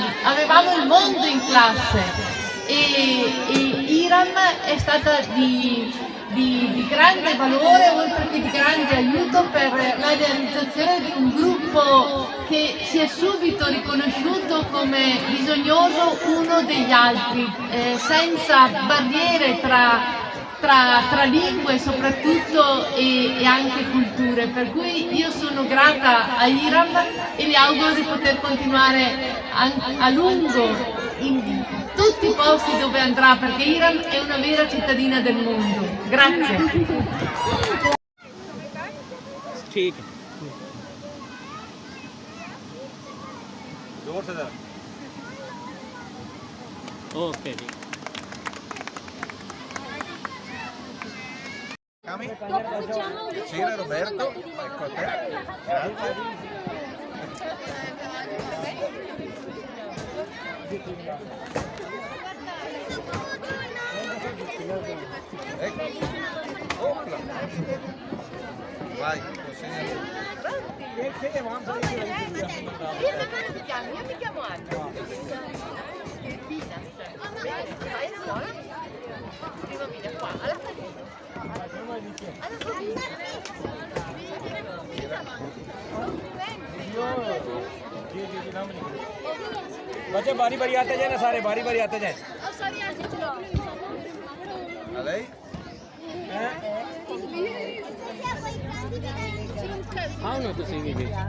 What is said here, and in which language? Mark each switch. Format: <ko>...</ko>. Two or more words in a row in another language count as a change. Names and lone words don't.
<it>Avevamo il mondo in classe e Iram è stata di grande valore, oltre che di grande aiuto per la realizzazione di un gruppo che si è subito riconosciuto come bisognoso uno degli altri, senza barriere tra lingue soprattutto e anche culture. Per cui io sono grata a Iram e le auguro di poter continuare a lungo in tutti i posti dove andrà, perché Iram è una vera cittadina del mondo. Grazie.</it> <ur>ٹھیک ہے. اوکے جی.</ur> <it>Cira Roberto, ecco a te. Grazie. Ecco. Opla. Vai, consegna. Io mi chiamo Anna. Vai a scuola? Prima viene qua, alla famiglia.</it> <ur>بچے باری باری آتے جائے نا، سارے باری باری آتے جائے.</ur> <it>A lei?</it> <pa>ہاں نا تسی بھی</pa>